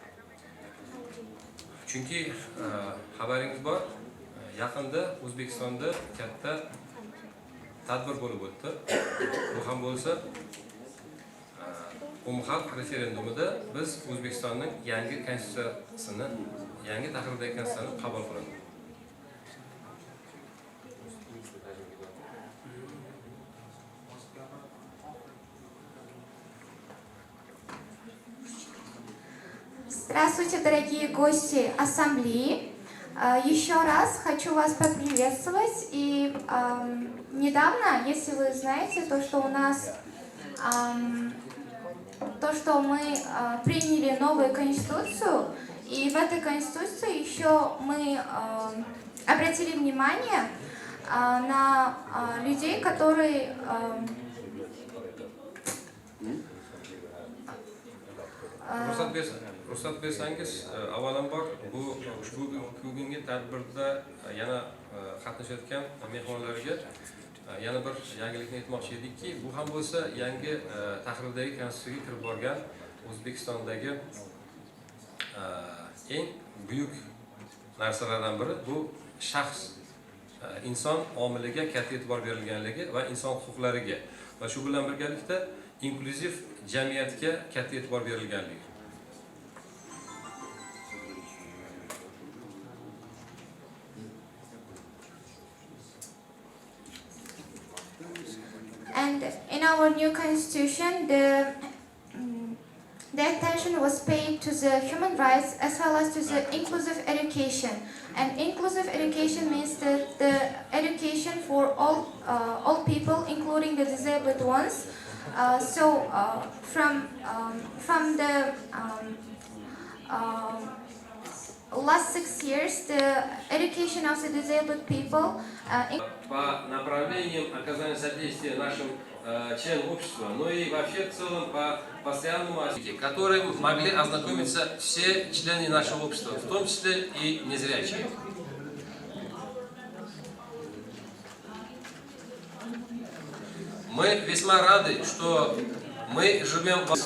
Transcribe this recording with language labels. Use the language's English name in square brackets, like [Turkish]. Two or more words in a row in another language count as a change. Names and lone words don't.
[Uzbek] Chunki xabaringiz bor, yaqinda O'zbekistonda katta tadbir bo'lib o'tdi. Bu ham bo'lsa, umumxalq referendumida biz O'zbekistonning yangi konstitutsiyasini, yangi tahrirdagi konstitutsiyani qabul qildik. [Russian] Здравствуйте, дорогие гости ассамблеи. Еще раз хочу вас поприветствовать. И недавно, если вы знаете, то, что у нас, то, что мы приняли новую конституцию, и в этой конституции еще мы обратили внимание на людей, которые [Uzbek] Ruxsat bersangiz, avvalambor bu ushbu bugungi tadbirda yana qatnashayotgan mehmonlarga yana bir yangilikni aytmoqchi edikki, bu ham bo'lsa yangi tahrirdagi konstitutsiyaga kirib borgan O'zbekistondagi eng buyuk narsalardan biri bu shaxs, inson omiliga katta e'tibor berilganligi va inson huquqlariga va shu bilan birgalikda inklyuziv jamiyatga katta e'tibor berilganligi. [English] And in our new constitution, the attention was paid to the human rights as well as to the inclusive education. And inclusive education means that the education for all people, including the disabled ones. From the last 6 years, the education of the disabled people. [Russian] По направлениям оказания содействия нашим членам общества, но и вообще в целом по постоянному развитию, которым могли ознакомиться все члены нашего общества, в том числе и незрячие. Мы весьма рады, что мы живем в...